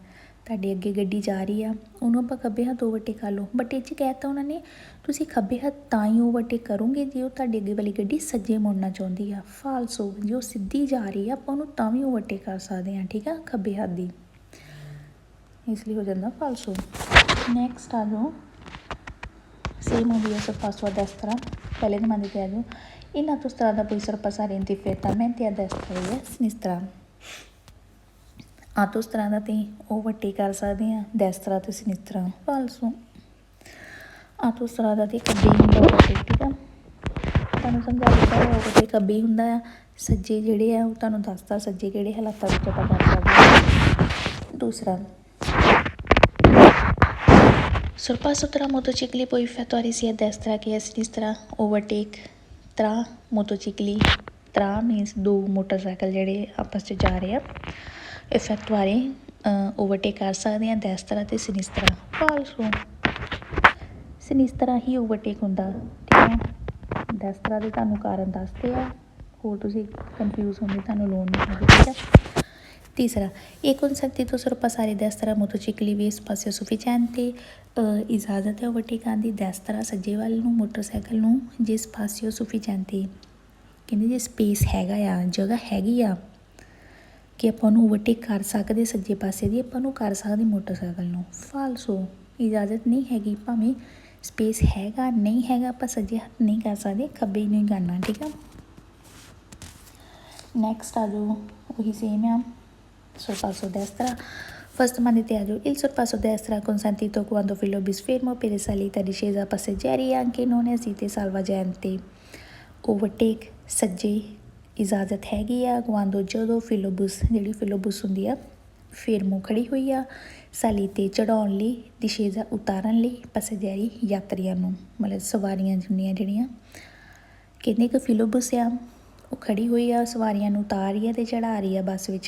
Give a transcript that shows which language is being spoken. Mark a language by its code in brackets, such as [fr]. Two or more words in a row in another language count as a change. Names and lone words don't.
[pa] ਤੁਹਾਡੇ ਅੱਗੇ ਗੱਡੀ ਜਾ ਰਹੀ ਆ, ਉਹਨੂੰ ਆਪਾਂ ਖੱਬੇ ਹੱਥ ਓਵਰਟੇਕ ਕਰ ਲਓ, ਬਟ ਇਹ 'ਚ ਕਹਿ ਦਿੱਤਾ ਉਹਨਾਂ ਨੇ ਤੁਸੀਂ ਖੱਬੇ ਹੱਥ ਤਾਂ ਹੀ ਓਵਰਟੇਕ ਕਰੋਗੇ ਜੇ ਉਹ ਤੁਹਾਡੇ ਅੱਗੇ ਵਾਲੀ ਗੱਡੀ ਸੱਜੇ ਮੁੜਨਾ ਚਾਹੁੰਦੀ ਆ, ਫਾਲਸੋ। ਜੇ ਉਹ ਸਿੱਧੀ ਜਾ ਰਹੀ ਆ ਆਪਾਂ ਉਹਨੂੰ ਤਾਂ ਵੀ ਓਵਰਟੇਕ ਕਰ ਸਕਦੇ ਹਾਂ। ਠੀਕ ਆ, ਖੱਬੇ ਹੱਥ ਦੀ, ਇਸ ਲਈ ਹੋ ਜਾਂਦਾ ਫਾਲਸੋ। ਨੈਕਸਟ ਆ ਜਾਓ, ਸੇਮ ਹੁੰਦੀ ਹੈ [it] sorpasso a destra, [pa] ਪਹਿਲੇ ਨੰਬਰ 'ਤੇ ਆ ਜਾਓ। [it] In autostrada puoi sorpassare indifferentamente a destra e a sinistra. [pa] autostrada 'ਤੇ ਓਵਰਟੇਕ ਕਰ ਸਕਦੇ ਹਾਂ destra ਤੇ sinistra, ਫਾਲਸੋ। autostrada 'ਤੇ ਖੱਬੇ ਹੁੰਦਾ ਓਵਰਟੇਕ। ਠੀਕ ਆ, ਤੁਹਾਨੂੰ ਸਮਝਾ ਦਿੱਤਾ ਓਵਰਟੇਕ ਖੱਬੇ ਹੀ ਹੁੰਦਾ ਆ, ਸੱਜੇ ਜਿਹੜੇ ਆ ਉਹ ਤੁਹਾਨੂੰ ਦੱਸਦਾ ਸੱਜੇ ਕਿਹੜੇ ਹਾਲਾਤਾਂ ਵਿੱਚ ਆਪਾਂ ਕਰ ਸਕਦੇ ਹਾਂ। ਦੂਸਰਾ, [it] sorpasso tra motocicli puoi effettuare sia a destra che a sinistra. [pa] ਓਵਰਟੇਕ [it] tra motocicli, [pa] tra ਮੀਨਸ ਦੋ ਮੋਟਰਸਾਈਕਲ ਜਿਹੜੇ ਆਪਸ 'ਚ ਜਾ ਰਹੇ ਆ, effettuare ਓਵਰਟੇਕ ਕਰ ਸਕਦੇ ਹਾਂ destra ਅਤੇ sinistra, ਫਾਲਸੋ। sinistra ਹੀ ਓਵਰਟੇਕ ਹੁੰਦਾ। ਠੀਕ ਹੈ, destra ਦੇ ਤੁਹਾਨੂੰ ਕਾਰਨ ਦੱਸਦੇ ਆ, ਹੋਰ ਤੁਸੀਂ ਕਨਫਿਊਜ਼ ਹੋਣ ਦੀ ਤੁਹਾਨੂੰ ਲੋੜ ਨਹੀਂ ਹੈਗੀ। ਠੀਕ ਹੈ। ਤੀਸਰਾ, ਇਹ [it] consentito sorpassare destra motocicli ਵੀ spazio sufficiente, [pa] ਇਜਾਜ਼ਤ ਹੈ ਓਵਰਟੇਕ ਕਰਨ ਦੀ destra ਸੱਜੇ ਵੱਲ ਨੂੰ ਮੋਟਰਸਾਈਕਲ ਨੂੰ ਜੇ [it] spazio sufficiente [pa] ਕਹਿੰਦੇ ਜੇ ਸਪੇਸ ਹੈਗਾ ਆ, ਜਗ੍ਹਾ ਹੈਗੀ ਆ ਕਿ ਆਪਾਂ ਉਹਨੂੰ ਓਵਰਟੇਕ ਕਰ ਸਕਦੇ ਸੱਜੇ ਪਾਸੇ ਦੀ, ਆਪਾਂ ਉਹਨੂੰ ਕਰ ਸਕਦੇ ਮੋਟਰਸਾਈਕਲ ਨੂੰ, ਫਾਲਸੋ। ਇਜਾਜ਼ਤ ਨਹੀਂ ਹੈਗੀ, ਭਾਵੇਂ ਸਪੇਸ ਹੈਗਾ ਨਹੀਂ ਹੈਗਾ, ਆਪਾਂ ਸੱਜੇ ਹੱਥ ਨਹੀਂ ਕਰ ਸਕਦੇ, ਖੱਬੇ ਨਹੀਂ ਕਰਨਾ। ਠੀਕ ਆ, ਨੈਕਸਟ ਆ ਜਾਓ, ਉਹੀ ਸੇਮ ਆ [it] sorpasso destra. First nome te a giù. Il sorpasso destra consentito quando filobus fermo per salita discesa passeggeri anche non esiste salvagente. [pa] Overtake ਸੱਜੇ ਇਜਾਜ਼ਤ ਹੈਗੀ ਆ quando ਜਦੋਂ ਫਿਲੋਬੁਸ ਜਿਹੜੀ ਫਿਲੋਬੁਸ ਹੁੰਦੀ ਆ ਫੇਰਮੋ ਖੜੀ ਹੋਈ ਆ, ਸਾਲੀਤੇ ਚੜਾਉਣ ਲਈ, discesa ਉਤਾਰਨ ਲਈ, passeggeri ਯਾਤਰੀਆਂ ਨੂੰ, ਮਤਲਬ ਸਵਾਰੀਆਂ ਹੁੰਦੀਆਂ ਜਿਹੜੀਆਂ। ਕਹਿੰਦੇ ਕਿ ਫਿਲੋਬੁਸ ਆ ਉਹ ਖੜੀ ਹੋਈ ਆ, ਸਵਾਰੀਆਂ ਨੂੰ ਉਤਾਰ ਰਹੀ ਆ ਅਤੇ ਚੜ੍ਹਾ ਰਹੀ ਆ ਬੱਸ ਵਿੱਚ।